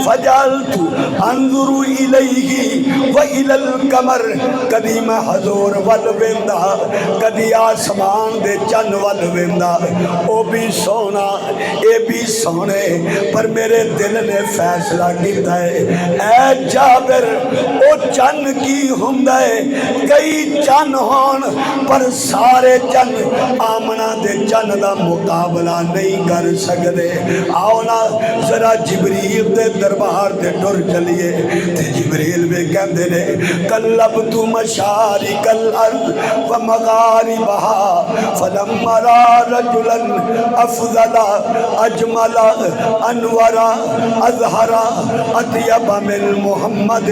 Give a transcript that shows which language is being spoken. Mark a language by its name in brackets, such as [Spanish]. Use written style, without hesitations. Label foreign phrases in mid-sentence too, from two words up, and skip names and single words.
[Arabic] فجعلت انظر الیہ وإلی القمر، [Punjabi] کدی میں حضور ول ویندا کدی آسمان دے چن ول ویندا، او بھی سونا اے بھی سونے، پر میرے دل نے فیصلہ کیتا ہے اے جابر او چن کی ہوندا ہے، کئی چن ہون پر سارے چن آمنہ دے چن دا مقابلہ نہیں کر سکدے۔ آؤ نا ذرا جبریل دے دربار تے ٹر چلیے تے جبریل بھی کہندے نے [Arabic] قلبت مشارق الارض ومغاربها فلما را رجلا افضل اجمل انور اظہر اطیب من محمد،